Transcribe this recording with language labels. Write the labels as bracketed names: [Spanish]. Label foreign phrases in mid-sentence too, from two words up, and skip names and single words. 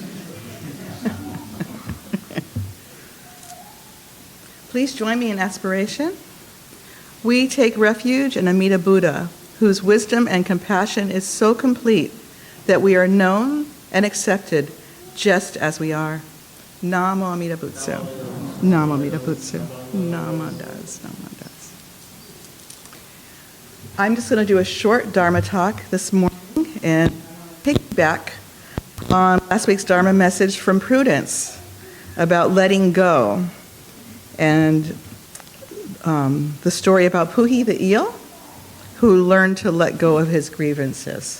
[English] Please join me in aspiration. We take refuge in Amida Buddha, whose wisdom and compassion is so complete that we are known and accepted just as we are. [Japanese] Namo Amida Butsu. Namo Amida Butsu. Namo Das. Namo Das. [English] I'm just going to do a short Dharma talk this morning and piggyback on last week's Dharma message from Prudence about letting go and the story about Puhi the eel who learned to let go of his grievances.